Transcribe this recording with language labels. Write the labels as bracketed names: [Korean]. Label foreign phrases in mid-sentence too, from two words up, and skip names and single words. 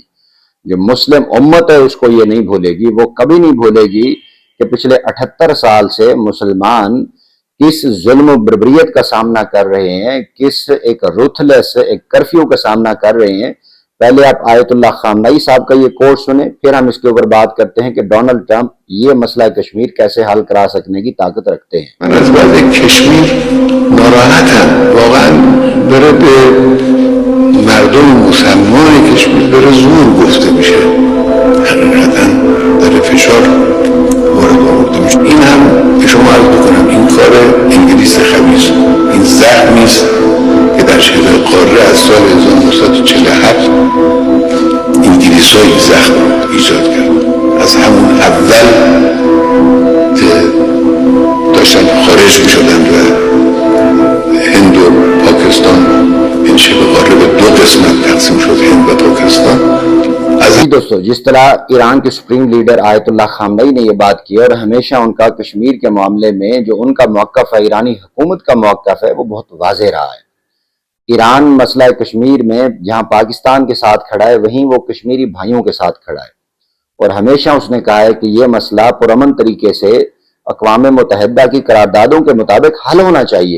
[Urdu] جو مسلم امت ہے اس کو یہ نہیں بھولے گی، وہ کبھی نہیں بھولے گی کہ پچھلے 78 سال سے مسلمان کس ظلم بربریت کا سامنا کر رہے ہیں، کس ایک روتھلیس ایک کرفیو کا سامنا کر رہے ہیں. پہلے آپ آیت اللہ خامنہ ای صاحب کا یہ کورس سنے، پھر ہم اس کے اوپر بات کرتے ہیں کہ ڈونلڈ ٹرمپ یہ مسئلہ کشمیر کیسے حل کرا سکنے کی طاقت رکھتے ہیں. [Persian] مردم مسلمان کشمیر داره زور گفته میشه، حقیقتا داره فشار وارد آورده میشه. این هم به شما عرض بکنم این کار انگلیس خبیث، این زخمی است که در شبه قاره از سال 1947 انگلیس‌ها این زخم ایجاد کرد. از همون اول که داشتن خارج میشدن و هند و پاکستان این شبه قاره به دو قسمت تقسیم شد، هند و پاکستان. [Urdu] دوستوں، جس طرح ایران کے [English] supreme leader [Urdu] آیت اللہ خامنہ ای نے یہ بات کی اور ہمیشہ ان کا کشمیر کے معاملے میں جو ان کا موقف ہے، ایرانی حکومت کا موقف ہے، وہ بہت واضح رہا ہے. ایران مسئلہ کشمیر میں جہاں پاکستان کے ساتھ کھڑا ہے، وہیں وہ کشمیری بھائیوں کے ساتھ کھڑا ہے اور ہمیشہ اس نے کہا ہے کہ یہ مسئلہ پرامن طریقے سے اقوام متحدہ کی قراردادوں کے مطابق حل ہونا چاہیے.